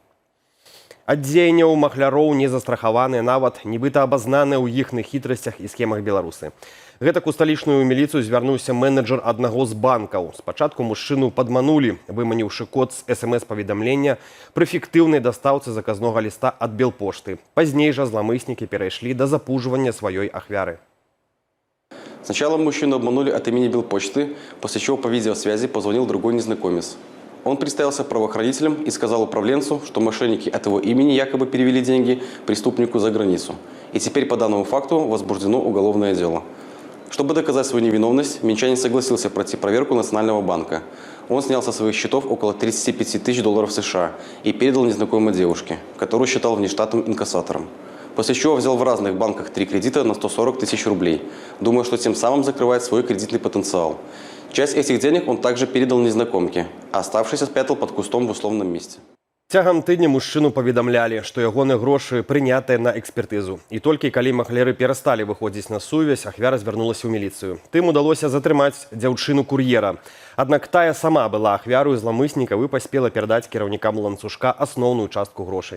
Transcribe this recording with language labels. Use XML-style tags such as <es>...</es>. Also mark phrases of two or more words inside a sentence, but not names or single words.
<be>Ад дзеянняў махляроў не застрахаваныя нават нібыта абазнаныя ў іхных хітрасцях і схемах беларусы. Гэтак у сталічную міліцыю звярнуўся менеджер аднаго з банкаў. Спачатку мужчыну падманулі, выманіўшы код з СМС-паведамлення пры фіктыўнай дастаўцы заказнога ліста ад Белпошты. Пазней жа зламыснікі перайшлі да запужвання сваёй ахвяры.</be> <ru>Сначала мужчину обманули от имени Белпочты, после чего по видеосвязи позвонил другой незнакомец. Он представился правоохранителем и сказал управленцу, что мошенники от его имени якобы перевели деньги преступнику за границу. И теперь по данному факту возбуждено уголовное дело. Чтобы доказать свою невиновность, минчанин согласился пройти проверку Национального банка. Он снял со своих счетов около 35 тысяч долларов США и передал незнакомой девушке, которую считал внештатным инкассатором. После чего взял в разных банках 3 кредита на 140 тысяч рублей, думая, что тем самым закрывает свой кредитный потенциал. Часть этих денег он также передал незнакомке, а оставшийся спрятал под кустом в условном месте.</ru> <be>Цягам тыдня мужчыну паведамлялі, што ягоныя грошы прынятыя на экспертызу. І толькі калі махляры перасталі выходзіць на сувязь, ахвяра звярнулася ў міліцыю. Тым удалося затрымаць дзяўчыну-кур'ера. Аднак тая сама была ахвярою зламыснікаў і паспела перадаць кіраўнікам ланцужка асноўную частку грошай.</be>